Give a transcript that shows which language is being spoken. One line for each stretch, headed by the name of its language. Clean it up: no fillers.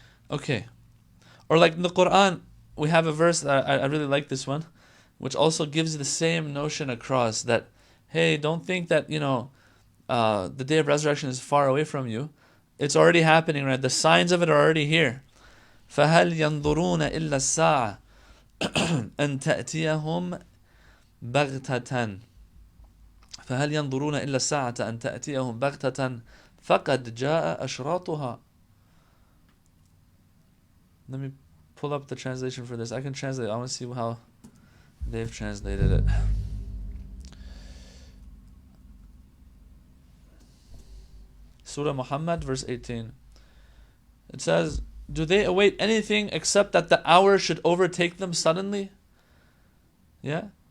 English: Okay. Or like in the Quran, we have a verse that I really like this one, which also gives the same notion across that, hey, don't think that, the Day of Resurrection is far away from you. It's already happening, right? The signs of it are already here.
Arabic: فَهَلْ يَنْظُرُونَ إِلَّا السَّاعَةَ أَنْ تَأْتِيَهُمْ بَغْتَةً فهل ينظرون إلا الساعة أن تأتيهم بغتة فقد جاء أشراطها.
English: Let me pull up the translation for this. I can translate. I want to see how they've translated it. Surah Muhammad, verse 18. It says, do they await anything except that the hour should overtake them suddenly? Yeah?